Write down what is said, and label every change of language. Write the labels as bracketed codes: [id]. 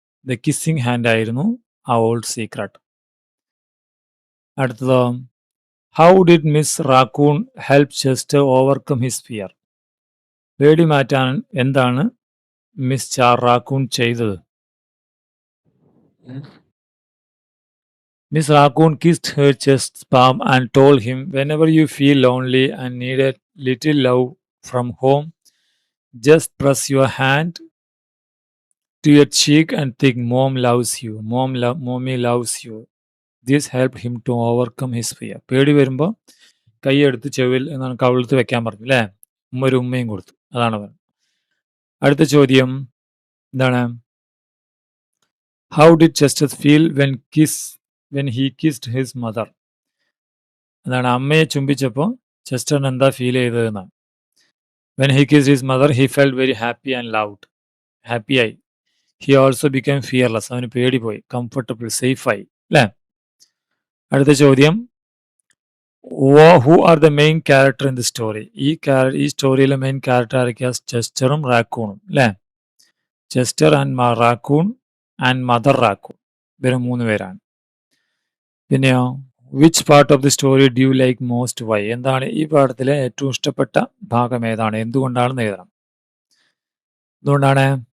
[en] The kissing hand ആയിരുന്നു ആ old secret. [ml] അടുത്തതോ, [en] How did Miss Raccoon help Chester overcome his fear? [ml] പേടി മാറ്റാൻ എന്താണ് മിസ് റാക്കൂൺ ചെയ്തത്? [en] Miss Raccoon kissed her chest's palm and told him, whenever you feel lonely and need a little love from home, just press your hand to your cheek and think, Mom loves you. Mommy loves you. This helped him to overcome his fear. [ml] പേടി വരുമ്പോൾ കൈയെടുത്ത് ചെവിൽ എന്നാണ് കവിളത്ത് വെക്കാൻ പറഞ്ഞു അല്ലേ. ഒരു ഉമ്മയും കൊടുത്തു. അതാണ് പറഞ്ഞത്. അടുത്ത ചോദ്യം എന്താണ്? [en] How did Chester feel when he kissed his mother? [ml] അതാണ് അമ്മയെ ചുംബിച്ചപ്പോൾ ചെസ്റ്ററിന് എന്താ ഫീൽ ചെയ്തതെന്നാണ്. [en] When he kissed his mother, he felt very happy and loud. [ml] Happy ആയി. [en] He also became fearless. [ml] അവന് പേടി പോയി. കംഫർട്ടബിൾ, സേഫ് ആയി അല്ലേ. അടുത്ത ചോദ്യം, [en] who are the main character in the story? [ml] ഈ സ്റ്റോറിയിലെ മെയിൻ ക്യാരക്ടർ ആരൊക്കെയാ? ചെസ്റ്ററും റാക്കൂണും അല്ലേ. Chester and raccoon and mother raccoon, ഇവര് 3 പേരാണ്. പിന്നെയോ, [en] Which part of the story do you like most, why? [ml] എന്താണ് ഈ പാഠത്തിലെ ഏറ്റവും ഇഷ്ടപ്പെട്ട ഭാഗം ഏതാണ്? എന്തുകൊണ്ടാണെന്ന് എഴുതണം. എന്തുകൊണ്ടാണ്?